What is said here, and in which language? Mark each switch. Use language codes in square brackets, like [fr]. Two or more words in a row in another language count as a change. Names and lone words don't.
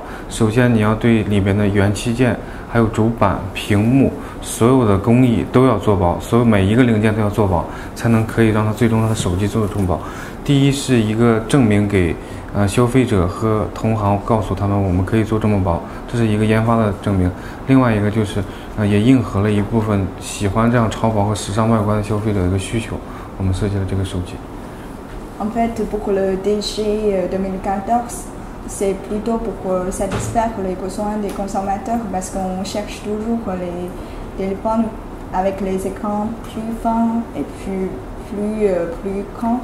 [zh] 首先你要对里边的元器件还有主板屏幕所有的工艺都要做薄，所有每一个零件都要做薄，才能可以让它最终它的手机做得中薄。第一是一个证明给消费者和同行，告诉他们我们可以做这么薄，这是一个研发的证明。另外一个就是也应和了一部分喜欢这样超薄和时尚外观的消费者的一个需求，我们设计了这个手机。 [fr] En fait, pour le DG 2014, c'est plutôt pour satisfaire les besoins des consommateurs parce qu'on cherche toujours les téléphones avec les écrans plus fins et plus grands.